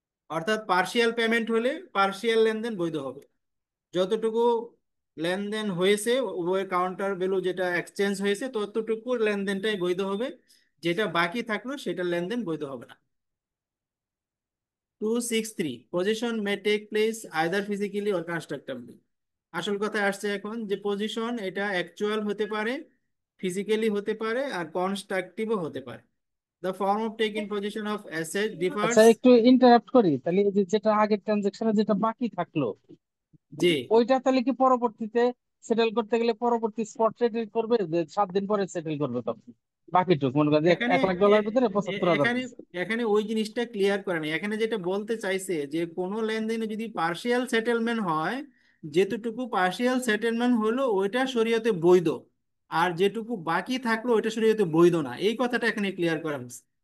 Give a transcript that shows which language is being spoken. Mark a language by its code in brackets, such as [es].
[bn] অর্থাৎ partial payment হলে partial লেনদেন বৈধ হবে, যতটুকু লেনদেন হয়েছে উভয় কাউন্টার ভ্যালু যেটা এক্সচেঞ্জ হয়েছে ততটুকু লেনদেনটাই বৈধ হবে, যেটা বাকি থাকলো সেটা লেনদেন বৈধ হবে না। [en] 263, position may take place either physically or constructively. [bn] আসল কথায় আসছে এখন, যে পজিশন এটা অ্যাকচুয়াল হতে পারে, ফিজিক্যালি হতে পারে, আর কনস্ট্রাকটিভও হতে পারে। [en] The form of taking possession of asset differs. [bn] আচ্ছা, একটু ইন্টারাপ্ট করি তাহলে। এই যে যেটা আগের ট্রানজাকশনে যেটা বাকি থাকলো, জি, ওইটা তাহলে কি পরবর্তীতে সেটেল করতে গেলে পরবর্তী স্পট সেটেল করবে, যে 7 দিন পরে সেটেল করবে তখন বাকিটুকু মনে করেন যে এখানে 1 লাখ ডলার এ- ভিতরে এ- 75,000 এখানে দিচ্ছে। এখানে ওই জিনিসটা ক্লিয়ার করে না। এখানে যেটা বলতে চাইছে যে কোনো লেনদেনে যদি পার্শিয়াল সেটেলমেন্ট হয়, যেটুকু পার্শিয়াল সেটেলমেন্ট হলো ওইটা শরীয়তে বৈধ, আর যেটুকু বাকি থাকলো ওইটা শরীয়তে বৈধ না, এই কথাটা এখানে ক্লিয়ার করা হয়েছে।